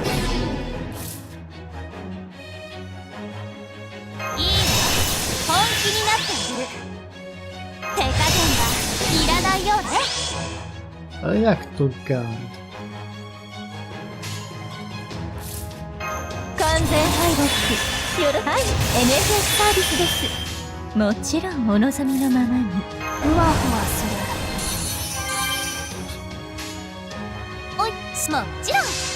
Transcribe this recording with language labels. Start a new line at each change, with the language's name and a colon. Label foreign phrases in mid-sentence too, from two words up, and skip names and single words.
Japanese: いいね、本気になってあげる。手加減がいらないようね。
Polish: Ale jak to gad?
Japanese: 完全敗北。よろはい、NFS サービスです。もちろんお望みのままに。ふわふわする。もちろん